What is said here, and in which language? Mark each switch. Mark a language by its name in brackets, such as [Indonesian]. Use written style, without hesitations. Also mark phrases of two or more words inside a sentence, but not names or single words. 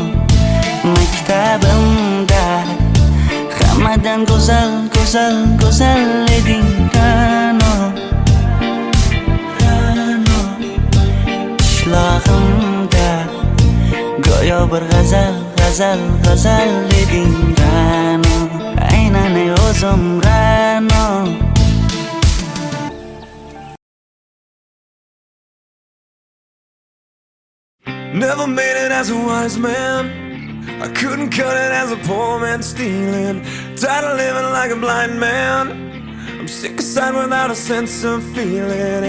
[Uzbek] Maktabimda hammadan go'zal, go'zal, go'zal eding Ra'no. Ra'no. Qishlog'imda go'yo bir g'azal, g'azal, g'azal eding Ra'no. Aynan o'zim Ra'no. [English] Never made it as a wise man. I couldn't cut it as a poor man stealing. Tired of living like a blind man. I'm sick aside without a sense of feeling.